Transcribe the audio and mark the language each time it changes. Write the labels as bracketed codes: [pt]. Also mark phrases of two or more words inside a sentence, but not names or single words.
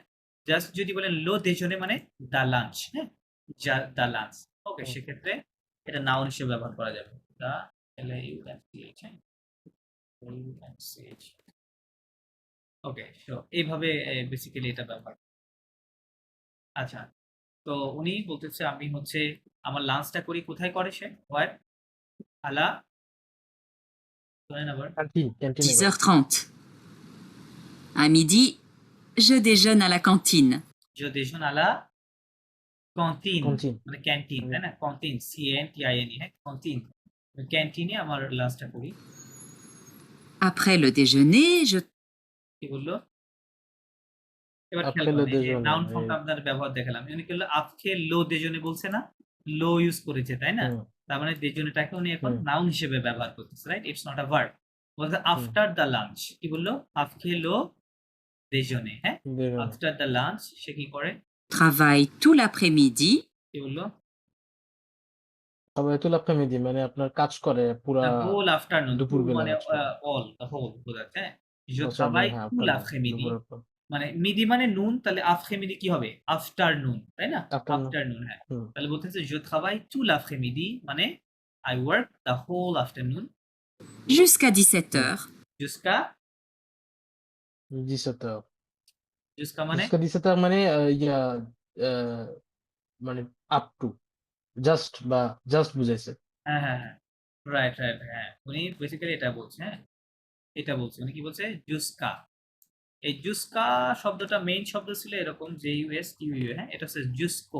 [bn] জাস্ট যদি বলেন লো দেজনে মানে [en] the lunch, [bn] হ্যাঁ, [en] the lunch, [bn] ওকে, সেক্ষেত্রে এটা নাউন হিসেবে ব্যবহার করা যাবে, [en] the LAUNCH, [bn] হ্যাঁ, LAUNCH, ওকে। সো এইভাবে বেসিক্যালি এটা ব্যবহার। আচ্ছা, তো উনি বলতেছে আমি হচ্ছে আমার লাঞ্চটা করি, কোথায় করে সে? হোয়ার? আলা, শোনেন আবার। ক্যান্টিনে করে। [fr] 10h30. À midi, je déjeune à la cantine. je déjeune à la cantine, Cantine. [bn] মানে ক্যান্টিন, তাই না? ক্যান্টিন, CANTINE, হ্যাঁ, ক্যান্টিন, ক্যান্টিনে আমার লাঞ্চটা করি। [fr] Après le déjeuner, je [bn] কি বললো? এবার [fr] Après [bn] খেয়াল [fr] le [bn] করেন, এই যে [fr] déjeuner, [bn] নাউন [fr] oui. [bn] ফর্মটা আপনার ব্যবহার দেখালাম। উনি কি হলো? [fr] après le déjeuner [bn] বলছে না? লো ইউজ করেছে, তাই না? হুম, তার মানে দেজনেটাকে উনি এখন হুম। নাউন হিসেবে ব্যবহার করতেছে, রাইট? [en] it's not a verb. [bn] বলতে [en] after the lunch, [bn] কি বললো? [fr] après le déjeuner, হ্যাঁ, déjeuner। [en] after the lunch [bn] সে কি করে? [fr] travaille tout l'après-midi. [bn] কি বললো? আবার [fr] tout l'après-midi [bn] মানে আপনার কাজ করে পুরা [en] the whole afternoon, to [bn] দুপুরবেলা মানে কাজ করে। অল, [en] the whole [bn] বোঝাচ্ছে, হ্যাঁ। je আচ্ছা, [fr] travaille [bn] হ্যাঁ, [fr] tout [en] afternoon, [fr] l'après-midi, [bn] দুপুরের পর। মানে মিডি মানে নুন, তাহলে আফ্রে-মিডি কি হবে? আফটারনুন, তাই না? [en] Afternoon, [bn] আফটারনুন, হ্যাঁ। হুম। তাহলে বলতেছে [fr] je travaille tout l'après-midi [bn] মানে [en] I work the whole afternoon [fr] Jusqu'à 17h. jusqu'à 17h [bn] jusqu'à মানে [fr] jusqu'à 17h [bn] মানে ইয়া আহ, মানে [en] up to [bn] জাস্ট বা জাস্ট বুঝাইছে। হ্যাঁ, হ্যাঁ, হ্যাঁ, রাইট, রাইট, হ্যাঁ। উনি বেসিক্যালি এটা বলছে, হ্যাঁ, এটা বলছে। উনি কি বলছে? জুস্কা। এই জুস্কা শব্দটা মেইন শব্দ ছিল এরকম, JUSQU, হ্যাঁ, এটা হচ্ছে জুস্কো।